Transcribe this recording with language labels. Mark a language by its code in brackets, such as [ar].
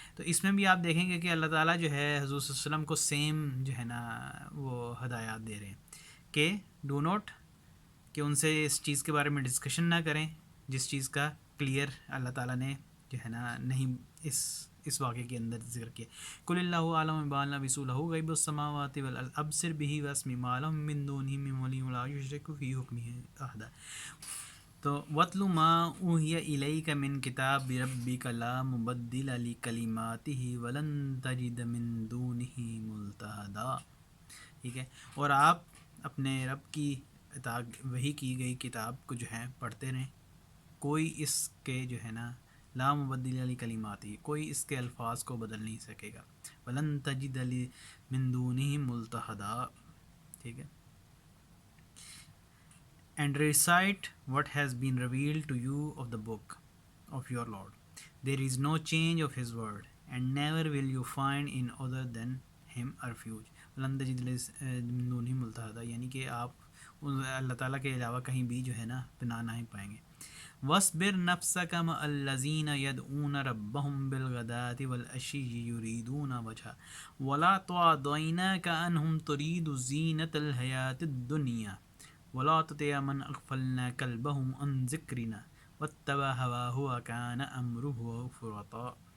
[ur] تو اس میں بھی آپ دیکھیں گے کہ اللہ تعالیٰ جو ہے حضور صلی اللہ علیہ وسلم کو سیم جو ہے نا وہ ہدایات دے رہے ہیں کہ ڈو نوٹ, کہ ان سے اس چیز کے بارے میں ڈسکشن نہ کریں جس چیز کا کلیئر اللہ تعالیٰ نے جو ہے نا نہیں اس واقعے کے اندر ذکر کیا. [ar] قل اللہ اعلم بما لبثوا له غیب السماوات والارض ابصر به واسمع ما لهم من دونه من ولي ولا يشرك في حكمه احد. تو وَاتْلُ مَا أُوحِيَ إِلَيْكَ مِنْ كِتَابِ رَبِّكَ لَا مُبَدِّلَ لِكَلِمَاتِهِ وَلَن تَجِدَ مِن دُونِهِ مُلْتَحَدًا. [ur] ٹھیک ہے. اور آپ اپنے رب کی وحی کی گئی کتاب کو جو ہے پڑھتے رہیں, کوئی اس کے جو ہے نا [ar] لا مبدل لکلماتہ, [ur] کوئی اس کے الفاظ کو بدل نہیں سکے گا. [ar] وَلَن تَجِدَ مِن دُونِهِ مُلْتَحَدًا. [ur] ٹھیک ہے. [en] And recite what has been revealed to you of the book of your Lord. There is no change of his word, and never will you find in other than him a refuge. [ar] وَلَن تَجِدَ مِن دُونِهِ مُلْتَحَدًا, [ur] یعنی کہ آپ اللہ تعالیٰ کے علاوہ کہیں بھی جو ہے نا پناہ نہیں پائیں گے. [ar] وَاصْبِرْ نَفْسَكَ مَعَ الَّذِينَ يَدْعُونَ رَبَّهُمْ بِالْغَدَاةِ وَالْعَشِيِّ يُرِيدُونَ وَجْهَهُ وَلَا تُعْدُ عَيْنَاكَ عَنْهُمْ تُرِيدُ زِينَةَ الْحَيَاةِ الدُّنْيَا وَلَا تُطِعْ مَنْ أَغْفَلْنَا قَلْبَهُ عَنْ ذِكْرِنَا وَاتَّبَعَ هَوَاهُ وَكَانَ أَمْرُهُ فُرُطًا.